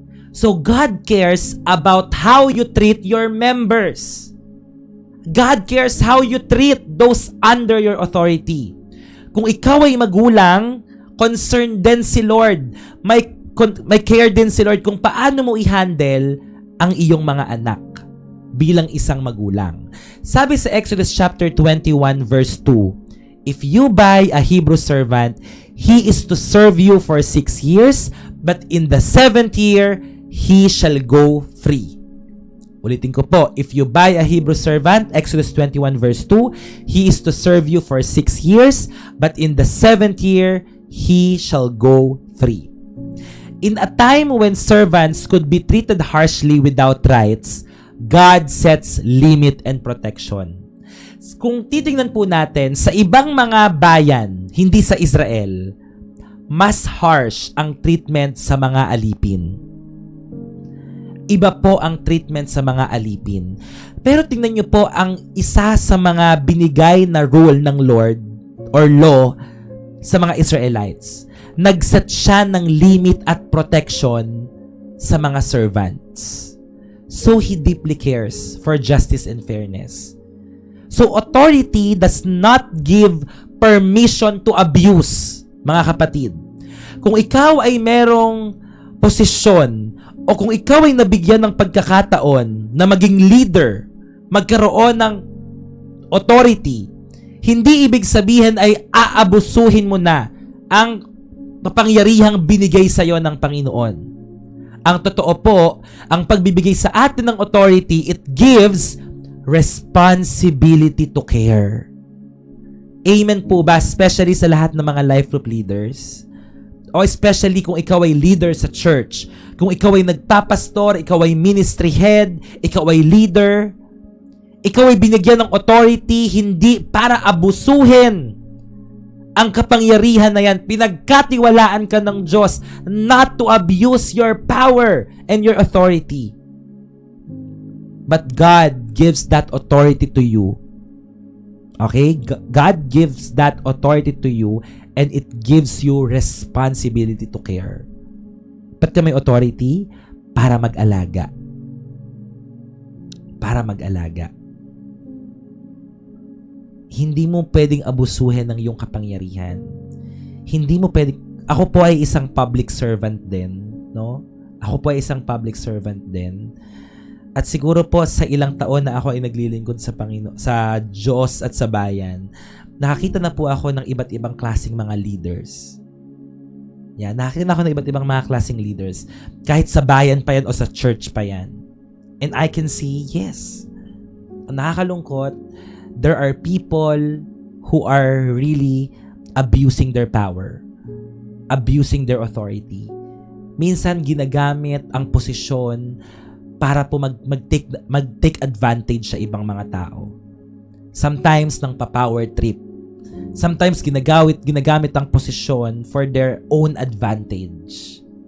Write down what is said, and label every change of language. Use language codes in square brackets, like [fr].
[en] So God cares about how you treat your members. God cares how you treat those under your authority. [tl] Kung ikaw ay magulang, concerned din si Lord. May care din si Lord kung paano mo i-handle ang iyong mga anak bilang isang magulang. Sabi sa [en] Exodus chapter 21 verse 2, if you buy a Hebrew servant, he is to serve you for 6 years, but in the 7th year, he shall go free. [tl] Ulitin ko po, [en] if you buy a Hebrew servant, Exodus 21 verse 2, he is to serve you for 6 years, but in the 7th year, he shall go free. In a time when servants could be treated harshly without rights, God sets limit and protection. [tl] Kung titingnan po natin, sa ibang mga bayan, hindi sa Israel, mas harsh ang treatment sa mga alipin. Iba po ang treatment sa mga alipin. Pero tingnan nyo po, ang isa sa mga binigay na rule ng Lord or law sa mga Israelites, nagset siya ng limit at protection sa mga servants. [en] So He deeply cares for justice and fairness. So authority does not give permission to abuse, mga kapatid. [tl] Kung ikaw ay merong posisyon o kung ikaw ay nabigyan ng pagkakataon na maging leader, magkaroon ng authority, hindi ibig sabihin ay aabusuhin mo na ang kapangyarihang binigay sa iyo ng Panginoon. Ang totoo po, ang pagbibigay sa atin ng authority, [en] it gives responsibility to care. [tl] Amen po ba? Especially sa lahat ng mga life group leaders. O especially kung ikaw ay leader sa church. Kung ikaw ay nagpapastor, ikaw ay ministry head, ikaw ay leader, ikaw ay binigyan ng authority hindi para abusuhin ang kapangyarihan na yan. Pinagkatiwalaan ka ng Diyos [en] not to abuse your power and your authority. But God gives that authority to you. Okay? God gives that authority to you and it gives you responsibility to care. [tl] Ba't ka may authority? Para mag-alaga. Para mag-alaga. Hindi mo pwedeng abusuhin ng iyong kapangyarihan. Hindi mo pwedeng... Ako po ay isang public servant din, no? Ako po ay isang public servant din. At siguro po sa ilang taon na ako ay naglilingkod sa Panginoon, sa Diyos at sa bayan, nakakita na po ako ng iba't ibang klaseng mga leaders. Yan, nakakita na ako ng iba't ibang mga klaseng leaders. Kahit sa bayan pa yan o sa church pa yan. [en] And I can see, yes, nakakalungkot, there are people who are really abusing their power, abusing their authority. [tl] Minsan ginagamit ang posisyon para po mag-take advantage sa ibang mga tao. Sometimes ng pa-power trip. Sometimes ginagamit ang posisyon [en] for their own advantage.